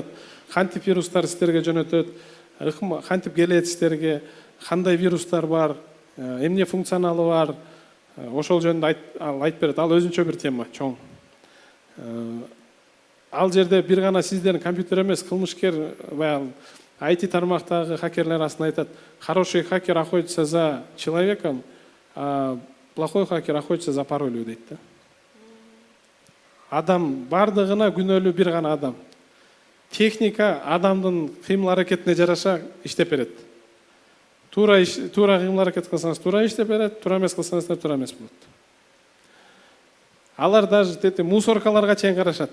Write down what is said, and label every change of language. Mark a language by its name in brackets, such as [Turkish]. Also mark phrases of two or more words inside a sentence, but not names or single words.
[Kyrgyz] Кантип вирустар сиздерге жөнөтөт, кантип келет сиздерге, кандай вирустар бар, эмне функционалы бар, ошол жөнүндө айтып берет. Ал өзүнчө бир тема, чоң. Ал жерде бир гана сиздердин компьютер эмес, кылмышкер баягы IT тармактагы хакерлер арасында айтат: [Russian] хороший хакер охотится за человеком, а плохой хакер охотится за паролью [Kyrgyz] дейт да. Адам бардыгына күнөөлүү бир гана адам. Техника адамдын кыймыл аракетине жараша иштеп берет. Туура кыймыл аракет кылсаңыз туура иштеп берет, туура эмес кылсаңыз туура эмес болот. Алар даже мусоркаларга чейин карашат.